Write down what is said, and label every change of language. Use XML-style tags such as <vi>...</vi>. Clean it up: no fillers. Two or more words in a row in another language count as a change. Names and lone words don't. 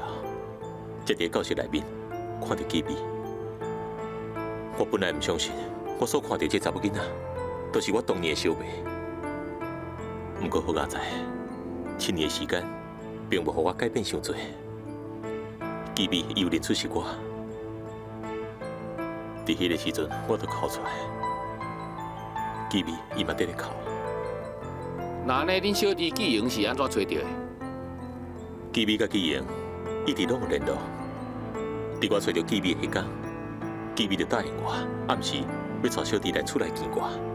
<nan>才伫教室内面看到记密，我本来唔相信，我所看到这查某囡仔，都是我当年的小妹。不过好佳在，7年的时间，并无互我改变伤多。记密伊有认出是我，伫迄个时阵，我就哭出来。记密伊嘛伫咧哭。那安尼，恁小弟纪莹是安怎找到的？记密甲纪莹一直拢有联络。伫我找到记密的迄天，记密就答应我，暗时要带小弟来厝内见我。</nan>